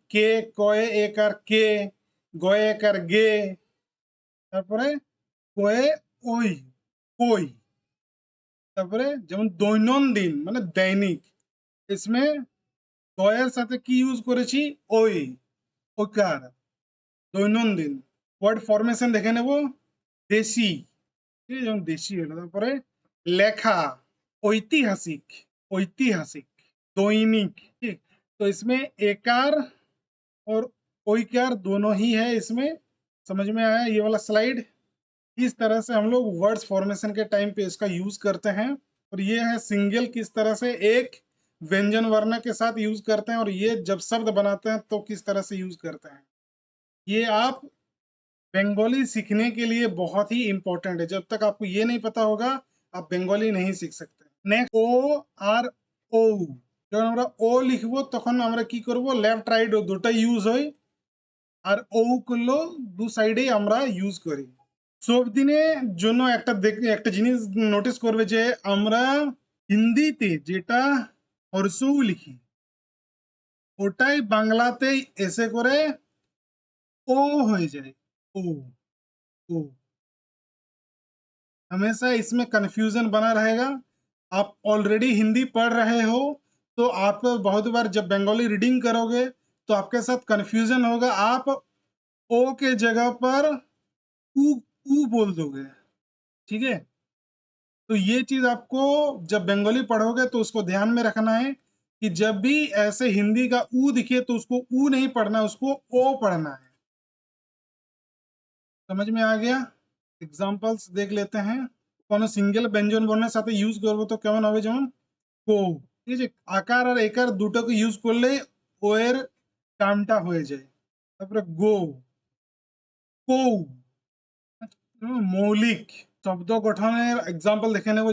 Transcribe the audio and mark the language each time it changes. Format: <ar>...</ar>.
<bn>কে, কয়ে এক আর কে, গয়ে এক আর গে, তারপরে কয়ে ওই, কই, তারপরে যেমন দৈনন্দিন মানে দৈনিক,</bn> <hi>इसमें</hi> <bn>গয়ের সাথে কি ইউজ করেছি? ওই, ওকার, দৈনন্দিন। ওয়ার্ড ফরমেশন দেখে নেব। দেশি, ঠিক আছে, যেমন দেশি হলো। তারপরে লেখা, ঐতিহাসিক, ঐতিহাসিक,</bn> <hi>दैनिक, ठीक। तो इसमें एकार और ओइकार दोनों ही है इसमें। समझ में आया ये वाला स्लाइड? इस तरह से हम लोग वर्ड्स फॉर्मेशन के टाइम पे इसका यूज करते हैं। और ये है सिंगल, किस तरह से एक व्यंजन वर्ण के साथ यूज करते हैं, और ये जब शब्द बनाते हैं तो किस तरह से यूज करते हैं। ये आप बंगाली सीखने के लिए बहुत ही इंपॉर्टेंट है। जब तक आपको ये नहीं पता होगा आप बंगाली नहीं सीख सकते। नेक्स्ट ओ</hi> <bn>আর ও, যখন আমরা ও লিখবো তখন আমরা কি করব? লেফট রাইট দুটাই ইউজ হয়, আর ও করলেও দু সাইডেই আমরা ইউজ করি। সব দিনের জন্য একটা জিনিস নোটিস করবে যে আমরা হিন্দিতে যেটা হর্ষউ লিখি ওটাই বাংলাতে এসে করে ও হয়ে যায়।</bn> <hi>ও, ও, हमेशा इसमें कंफ्यूजन बना रहेगा। आप ऑलरेडी हिंदी पढ़ रहे हो तो आप बहुत बार जब बंगाली रीडिंग करोगे तो आपके साथ कंफ्यूजन होगा, आप ओ के जगह पर ऊ बोल दोगे, ठीक है। तो ये चीज आपको जब बंगाली पढ़ोगे तो उसको ध्यान में रखना है कि जब भी ऐसे हिंदी का ऊ दिखे तो उसको ऊ नहीं पढ़ना, उसको ओ पढ़ना है। समझ में आ गया? एग्जांपल्स देख लेते हैं।</hi> <bn>কোনো সিঙ্গেল ব্যঞ্জন বর্ণের সাথে ইউজ করবো তো কেমন হবে? যেমন কো, ঠিক আছে, আকার আর একার দুটোকে ইউজ করলে ও এর কামটা হয়ে যায়। তারপরে গো, কৌ, মৌলিক শব্দ গঠনের এক্সাম্পল দেখে নেব।</bn>